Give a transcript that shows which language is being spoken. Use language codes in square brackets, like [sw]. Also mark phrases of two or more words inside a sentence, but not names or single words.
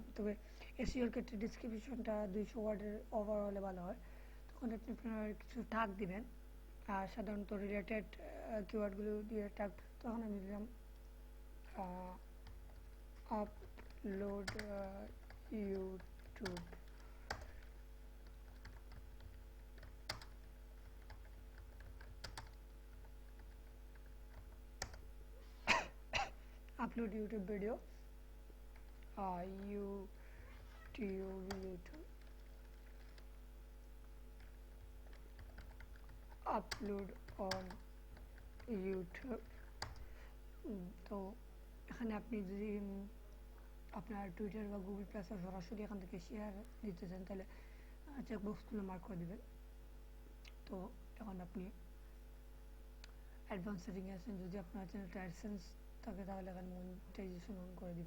[bn] তবে এসইওর ক্ষেত্রে ডিসক্রিপশনটা 200 ওয়ার্ডের ওভার হলে ভালো হয়। তখন আপনি আপনার কিছু ট্যাগ দিবেন, সাধারণত রিলেটেড কিওয়ার্ডগুলো দিয়ে ট্যাগ। তখন আমি দিলাম [en] upload YouTube, upload YouTube video, YouTube upload on YouTube। [bn] তো এখানে আপনি যদি আপনার টুইটার বা গুগল প্লাসে সরাসরি এখান থেকে শেয়ার দিতে চান তাহলে চেকবক্সগুলো মার্ক করে দেবেন। তো এখন আপনি অ্যাডভান্স সেটিংয়ে আছেন। যদি আপনার চ্যানেলটা অ্যাডসেন্স থাকে তাহলে এখানে মনিটাইজেশন অন করে দিবেন।